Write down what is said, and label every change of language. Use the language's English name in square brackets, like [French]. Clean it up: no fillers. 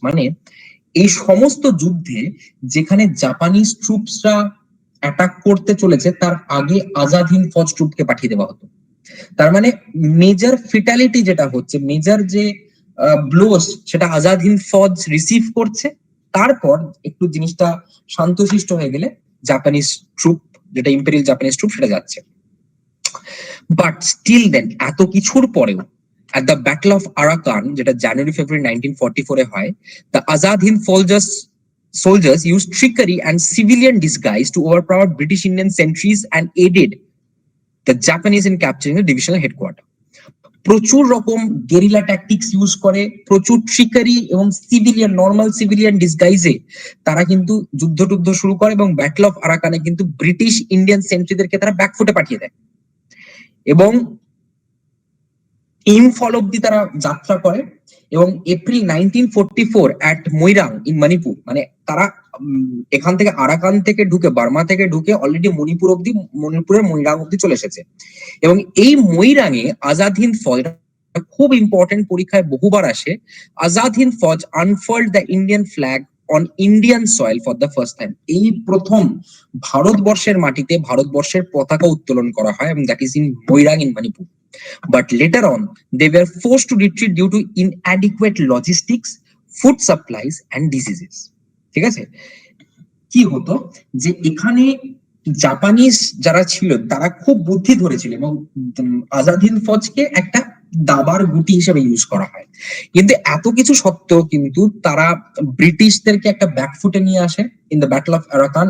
[Bangla] মানে এই সমস্ত যুদ্ধে যেখানে জাপানিজ ট্রুপসরা অ্যাটাক করতে চলেছে তার আগে আজাদ হিন্দ ফৌজ ট্রুপকে পাঠিয়ে দেওয়া হতো। তার মানে মেজর ফিটালিটি যেটা হচ্ছে, মেজর যে ব্লোস সেটা আজাদ হিন্দ ফৌজ রিসিভ করছে, তারপর একটু জিনিসটা শান্তশিষ্ট হয়ে গেলে জাপানিজ ট্রুপ, যেটা ইম্পেরিয়াল জাপানিজ ট্রুপ, সেটা যাচ্ছে। [English] but still then [Bangla] এত কিছুর পরেও [English] at the Battle of Arakan, [Bangla] যেটা জানুয়ারি ফেব্রুয়ারি 1944 এ হয়, [English] the Azad Hind soldiers used trickery and civilian disguise to overpower British Indian sentries and aided the Japanese in capturing the divisional headquarters. [Bangla] প্রচুর রকম guerrilla tactics use করে, প্রচুর trickery এবং normal civilian ডিসগাইজে তারা কিন্তু যুদ্ধ শুরু করে এবং ব্যাটল অফ আরাকানে কিন্তু ব্রিটিশ ইন্ডিয়ান সেন্ট্রিদেরকে তারা ব্যাকফুটে পাঠিয়ে দেয় এবং ইম্ফল অব্দি তারা যাত্রা করে। এবং April 1944 [English] at Moirang in Manipur, [Bangla] মানে তারা এখান থেকে আরাকান থেকে ঢুকে, বার্মা থেকে ঢুকে অলরেডি মণিপুরের মৈরাং অব্দি চলে এসেছে। এবং এই মৈরাঙে আজাদ হিন্দ ফৌজ, খুব ইম্পর্টেন্ট, পরীক্ষায় বহুবার আসে, আজাদ হিন্দ ফৌজ [English] Unfold the Indian flag on Indian soil for the first time. [Bangla] এই প্রথম ভারতবর্ষের মাটিতে ভারতবর্ষের পতাকা উত্তোলন করা হয় এবং [English] That is in Moirang in Manipur. But later on, they were forced to retreat due to inadequate logistics, food supplies, and diseases. [Bangla] ঠিক আছে, কি হতো যে এখানে জাপানিজ যারা ছিল তারা খুব বুদ্ধি ধরেছিল এবং আজাদ হিন্দ ফৌজকে একটা দাবার গুটি হিসেবে ইউজ করা হয়। কিন্তু এত কিছু সত্ত্বেও কিন্তু তারা ব্রিটিশদেরকে একটা ব্যাকফুটে নিয়ে আসে [English] In the battle of Arakan.